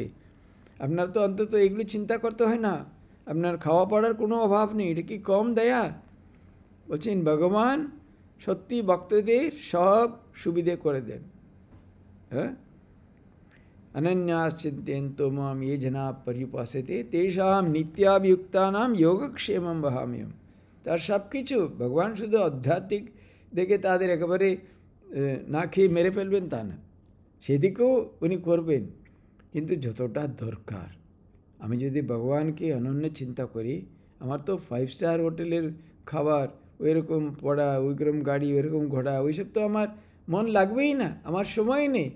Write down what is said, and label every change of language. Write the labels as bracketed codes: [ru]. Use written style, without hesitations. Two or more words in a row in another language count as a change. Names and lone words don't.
[bn] আপনার তো অন্তত এগুলো চিন্তা করতে হয় না। আপনার খাওয়া পড়ার কোনো অভাব নেই, এটা কি কম দয়া? বলছেন ভগবান সত্যি ভক্তদের সব সুবিধে করে দেন। [sa] হ্যাঁ, অনন্যাশ্চিন্ত্যন্তো মাম ये जना पर्युपासते तेषां नित्याभियुक्तानां योगक्षेमं वहाम्यहम्। [bn] তার সব কিছু ভগবান শুধু আধ্যাত্মিক দেখে তাদের একেবারে না খেয়ে মেরে ফেলবেন তা না, সেদিকেও উনি করবেন, কিন্তু যতটা দরকার। আমি যদি ভগবানকে অনন্য চিন্তা করি, আমার তো 5 [en] star hotel [bn] খাবার, ওই রকম পড়া, ওইরকম গাড়ি, ওইরকম ঘোড়া, ওইসব তো আমার মন লাগবেই না, আমার সময় নেই।